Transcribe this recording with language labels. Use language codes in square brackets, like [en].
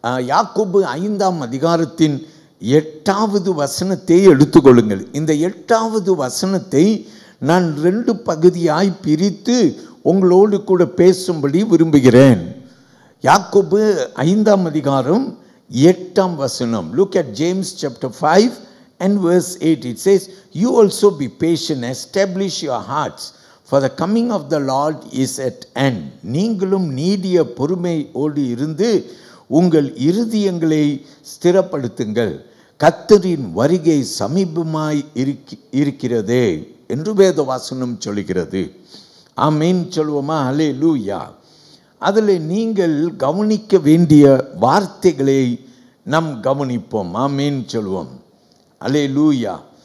[ta] யாக்கோபு 5ஆம் அதிகாரத்தின் 8வது வசனத்தை எடுத்துக்கொள்ளுங்கள். இந்த 8வது வசனத்தை நான் 2 பகுதியாய் பிரித்து உங்களோடு கூட பேசும்படி விரும்புகிறேன். யாக்கோபு 5ஆம் அதிகாரம் 8ஆம் வசனம். [en] Look at James chapter 5 and verse 8. It says, "You also be patient, establish your hearts, for the coming of the Lord is at hand." [ta] நீங்களும் நீடிய பொறுமையோடு இருந்து உங்கள் இருதயங்களை ஸ்திரப்படுத்துங்கள், கர்த்தரின் வருகை சமீபமாய் இருக்கிறதே என்று வேத வசனம் சொல்கிறது. ஆமீன் சொல்வோமா? ஹல்லேலூயா. அதில் நீங்கள் கவனிக்க வேண்டிய வார்த்தைகளை நாம் கவனிப்போம். ஆமீன் சொல்வோம். ஹல்லேலூயா.